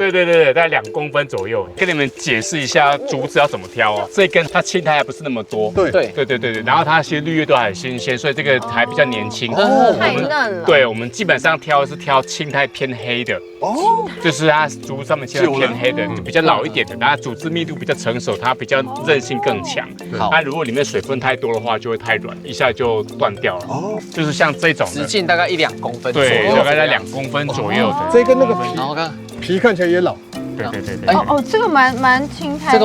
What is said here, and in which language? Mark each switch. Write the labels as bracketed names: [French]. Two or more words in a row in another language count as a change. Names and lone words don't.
[Chinese] 對，大概2公分左右。跟你們解釋一下竹子要怎麼挑哦。這一根它青苔還不是那麼多，對，然後它其實綠葉都還很新鮮，所以這個還比較年輕。太嫩了。對，我們基本上挑的是挑青苔偏黑的，就是它竹上面青苔偏黑的，就比較老一點的，然後組織密度比較成熟，它比較韌性更強。那如果裡面水分太多的話，就會太軟，一下就斷掉了。就是像這種直徑大概1-2公分，對，大概在2公分左右的。這跟那個皮看起來也老。對。這個蠻青苔。